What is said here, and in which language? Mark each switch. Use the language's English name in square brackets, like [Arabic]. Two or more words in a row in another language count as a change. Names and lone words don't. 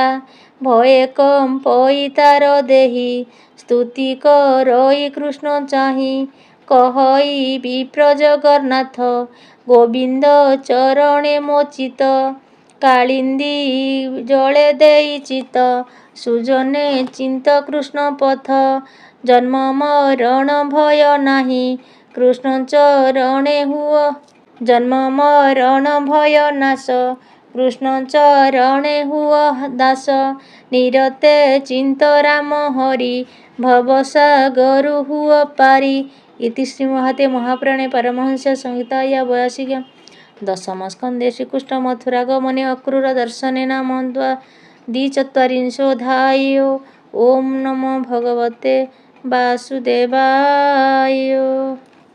[Odia] ଭୟେ କମ୍ପଇ ତାର ଦେହି ସ୍ତୁତି କରଇ କୃଷ୍ଣ ଚାହିଁ କହଇ ବିପ୍ର ଜଗନ୍ନାଥ ଗୋବିନ୍ଦ ଚରଣେ ମୋ ଚିତ କାଳିନ୍ଦୀ ଜଳେ ଦେଇ ଚିତ ସୁଜନେ ଚିନ୍ତ କୃଷ୍ଣ ପଥ ଜନ୍ମ ମରଣ ଭୟ ନାହିଁ କୃଷ୍ଣ ଚରଣେ ହୁଅ ଜନ୍ମ ମରଣ ଭୟ ନାଶ କୃଷ୍ଣ ଚରଣେ ହୁଅ ଦାସ ନିରତେ ଚିନ୍ତ ରାମ ହରି ଭବସାଗର ହୁଅ ପାରି। [Sanskrit] इति श्री महते महापुराणे पारमहंस्य संहिताया 82 दशम स्कंदे श्रीकृष्ण मथुरागमने अक्रूर दर्शनेन द्विचत्वारिंशोऽध्यायो। ओम नमो भगवते वासुदेवाय।